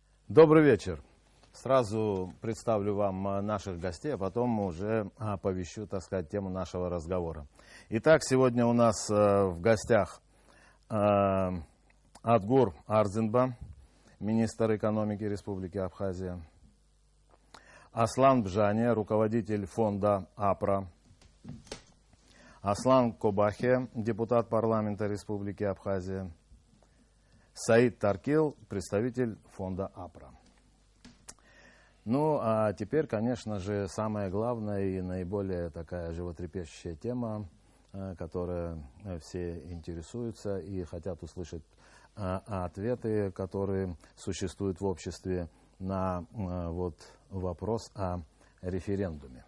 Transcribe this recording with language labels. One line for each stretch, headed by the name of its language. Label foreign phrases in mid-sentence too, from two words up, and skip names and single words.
Russian: Добрый вечер. Сразу представлю вам наших гостей, а потом уже оповещу, так сказать, тему нашего разговора. Итак, сегодня у нас в гостях Адгур Арзинба, министр экономики Республики Абхазия, Аслан Бжане, руководитель фонда АПРА, Аслан Кобахе, депутат парламента Республики Абхазия, Саид Таркил, представитель фонда АПРА. Ну, а теперь, конечно же, самая главная и наиболее такая животрепещущая тема, которая все интересуются и хотят услышать ответы, которые существуют в обществе на вопрос о референдуме.